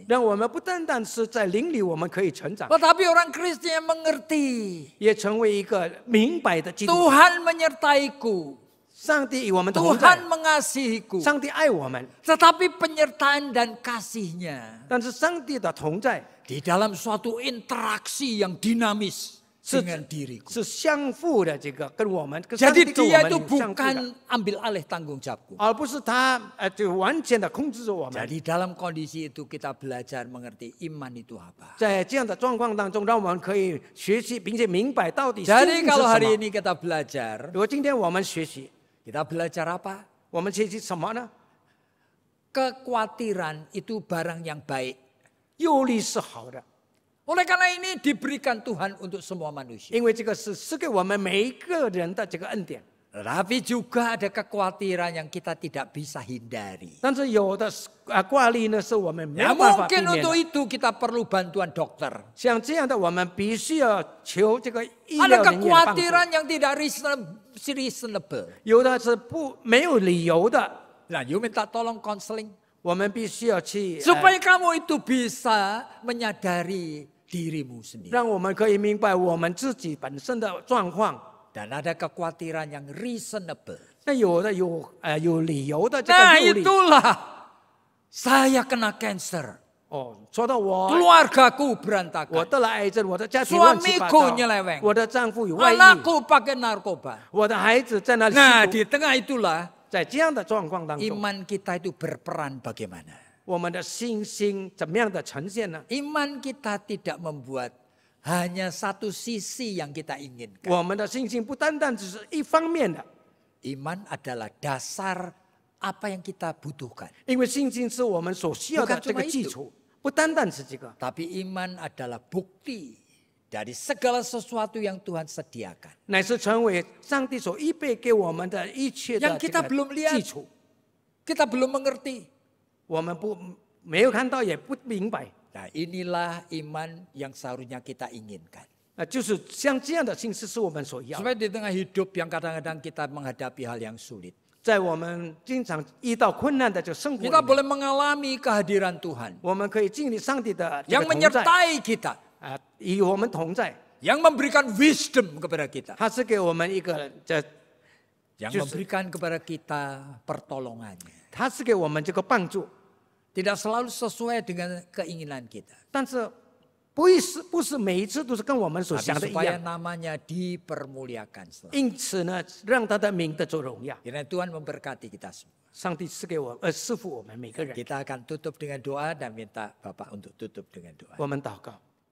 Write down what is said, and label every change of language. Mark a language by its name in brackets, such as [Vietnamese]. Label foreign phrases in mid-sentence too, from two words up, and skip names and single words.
[Chinese] 让我们不单单是在灵里我们可以成长， [Indonesian] tetapi orang Kristen yang mengerti [Chinese] 也成为一个明白的基督徒。 [Indonesian] Tuhan menyertaiku, [Chinese] 上帝与我们同在 [Indonesian] Tuhan，mengasihiku. [Chinese] 上帝爱我们， [Indonesian] Tetapi penyertaan dan kasihnya [Chinese] 但是上帝的同在 [Indonesian] di dalam suatu interaksi yang dinamis. dengan diriku. [Chinese] 是相互的这个跟我们，跟上 [Indonesian] Jadi [Chinese] 帝跟我 [Indonesian] dia [Chinese] 们 [Indonesian] itu [Chinese] 有相互的， [Indonesian] bukan ambil alih tanggung jawabku. [Chinese] 而不是他就完全的控制着我们。 [Indonesian] Jadi dalam kondisi itu kita belajar mengerti iman itu apa. [Chinese] 在这样的状况当中，让我们可以学习并且明白到底信 [Indonesian] Jadi [Chinese] 心是 [Indonesian] kalau [Chinese] 什 [Indonesian] hari [Chinese] 么。 [Indonesian] ini kita belajar, [Chinese] 如果今天我们学习， [Indonesian] kita belajar apa? [Chinese] 我们学习什么呢？ [Indonesian] Kekhawatiran itu barang yang baik. [Chinese] 忧虑是好的， [Indonesian] Oleh karena ini diberikan Tuhan untuk semua manusia. [Chinese] 因为这个是给我们每一个人的这个恩典。 [Indonesian] Tetapi juga ada kekhawatiran yang kita tidak bisa hindari. [Chinese] 但是有的挂虑呢，是我们没 [Indonesian] Ya [Chinese] 有办法避 [Indonesian] mungkin [Chinese] 免 [Indonesian] untuk [Chinese] 的。 [Indonesian] itu kita perlu bantuan dokter. [Chinese] 像这样的，我们必须要求这个医 [Indonesian] Ada [Chinese] 疗人员的帮助。 [Indonesian] kekhawatiran yang tidak reasonable. [Chinese] 有的是没有理由的， [Indonesian] Nah, you minta tolong konseling. [Chinese] 我们必须要去 [Indonesian] Supaya kamu itu bisa menyadari dirimu sendiri. [Chinese] 让我们可以明白我们自己本身的状况。 [Indonesian] Dan ada kekhawatiran yang reasonable. [Chinese] 那有的有理由的这 [Indonesian] Nah [Chinese] 个忧虑。 [Indonesian] itulah saya kena cancer. [Chinese] 哦，说到我 [Indonesian] Keluargaku [Chinese] 我 [Indonesian] berantakan. [Chinese] 得了癌症，我的家庭乱七八 [Indonesian] Suamiku [Chinese] 糟 [Indonesian] nyeleweng. [Chinese] 我的丈夫有外遇， [Indonesian] Anakku pakai narkoba. [Chinese] 我的孩子在那里 [Indonesian] Nah [Chinese] 吸 [Indonesian] di [Chinese] 毒。 [Indonesian] tengah itulah [Chinese] 在这样的状况当中， [Indonesian] iman kita itu berperan bagaimana. [Chinese] 我们的信心怎么样的呈现呢？ [Indonesian] Iman kita tidak membuat hanya satu sisi yang kita inginkan. [Chinese] 我们的信心不单单只是一方面的， [Indonesian] Iman adalah dasar apa yang kita butuhkan. [Chinese] 因为信心是我们所需要的 [Indonesian] Bukan [Chinese] 这个 [Indonesian] cuma [Chinese] 基 [Indonesian] itu [Chinese] 础，不单单是这个。 [Indonesian] Tapi iman adalah bukti dari segala sesuatu yang Tuhan sediakan. [Chinese] 乃是成为上帝所预备给我们的一切的 [Indonesian] Yang [Chinese] 这 [Indonesian] kita [Chinese] 个 [Indonesian] belum [Chinese] 基 [Indonesian] lihat, [Chinese] 础， [Indonesian] kita belum mengerti. [Chinese] 我们没有看到，也不明白。 [Indonesian] Nah inilah iman yang seharusnya kita inginkan. [Chinese] 就是像这样的信心是我们所要的。 [Indonesian] Supaya di tengah hidup yang kadang-kadang kita menghadapi hal yang sulit. [Chinese] 在我们经常遇到困难的这个生活里 [Indonesian] Kita [Chinese] 面， [Indonesian] boleh mengalami kehadiran Tuhan. [Chinese] 我们可以经历上帝的这 [Indonesian] Yang [Chinese] 个同在 [Indonesian] menyertai kita. [Chinese] 与我们同在， [Indonesian] Yang memberikan wisdom kepada kita. [Chinese] 他是给我们一个 [Indonesian] Yang Justru. memberikan kepada kita pertolongannya. [Chinese] 他是给我们这个帮助， [Indonesian] Tidak selalu sesuai dengan keinginan kita. [Chinese] 但是不是每一次都是跟我们所 [Indonesian] Tapi [Chinese] 想的一 [Indonesian] supaya [Chinese] 样。 [Indonesian] namanya dipermuliakan selalu. [Chinese] 因此呢，让他的名得着荣耀。 [Indonesian] Kiranya Tuhan memberkati kita semua. [Chinese] 上帝赐福我们每个人。 [Indonesian] Kita akan tutup dengan doa dan minta Bapak untuk tutup dengan doa. [Chinese] 我们祷告。